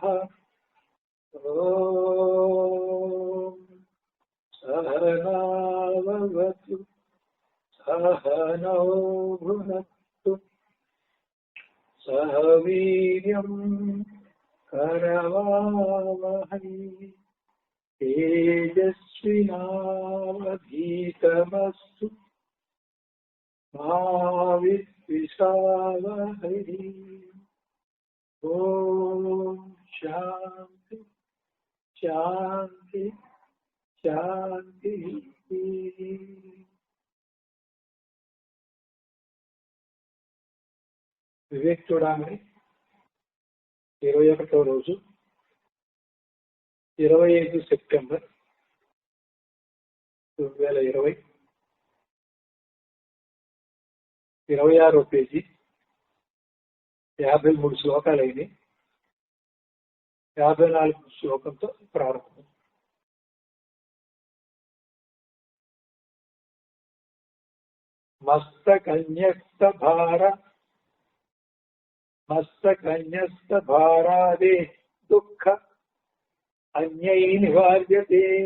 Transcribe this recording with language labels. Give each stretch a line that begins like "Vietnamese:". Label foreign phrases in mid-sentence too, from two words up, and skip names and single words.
Sanskrit: ॐ सहनाववतु सहनौ भुनक्तु सह वीर्यं करवावहै तेजस्विनावधीतमस्तु मा विद्विषावहै। ॐ शान्ति शान्ति शान्ति।
Telugu: వివేక్ చూడామణి 21వ రోజు 25 సెప్టెంబర్ 2020 26వ పేజీ 53 శ్లోకాలైనవి. 54 శ్లోకంతో ప్రారంభం.
Sanskrit: मस्तकन्यस्तभारादे दुःख अन्यै निवार्यते।